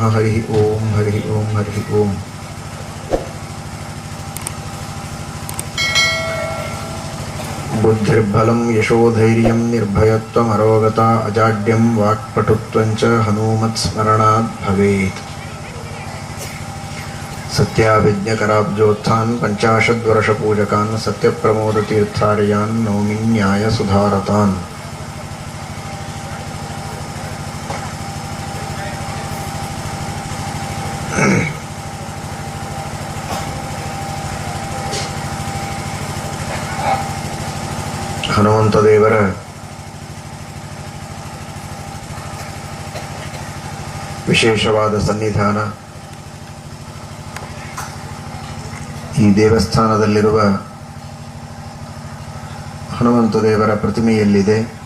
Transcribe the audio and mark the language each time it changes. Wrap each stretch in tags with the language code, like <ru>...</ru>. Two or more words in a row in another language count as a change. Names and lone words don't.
<sa>हरिः ओम् हरिः ओम् हरिः ओम्। बुद्धिर्बलं यशोधैर्यं निर्भयत्वमरोगता अजाड्यं वाक्पटुत्वञ्च हनूमत्स्मरणात् भवेत्। सत्याभिज्ञकराब्जोत्थान् पञ्चाशद्वर्षपूजकान् सत्यप्रमोदतीर्थार्यान् नौमि न्यायसुधारतान्।</sa> <kn>ಹನುಮಂತ ದೇವರ ವಿಶೇಷವಾದ ಸನ್ನಿಧಾನ ಈ ದೇವಸ್ಥಾನದಲ್ಲಿರುವ ಹನುಮಂತ ದೇವರ ಪ್ರತಿಮೆಯಲ್ಲಿದೆ.</kn>